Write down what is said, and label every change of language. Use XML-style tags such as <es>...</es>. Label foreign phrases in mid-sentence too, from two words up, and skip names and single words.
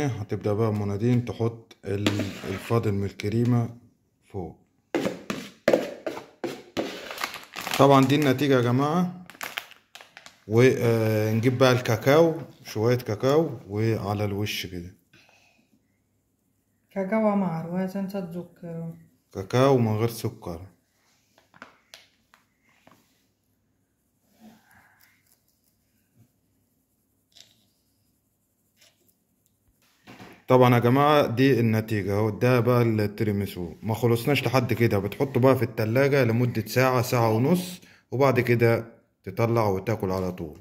<ar>هتبدأ بقى ام نادين تحط الفاضل من الكريمة فوق. طبعا دي النتيجة يا جماعة. ونجيب بقى الكاكاو، شوية كاكاو وعلى الوش كده.</ar> <it>كاكاو amaro senza zucchero.</it> <ar>كاكاو من غير سكر. طبعا يا جماعة دي النتيجة اهو. ده بقى التيراميسو. ما خلصناش لحد كده، بتحطه بقى في التلاجة لمدة ساعة، ساعة ونص، وبعد كده تطلع وتاكل على طول.</ar>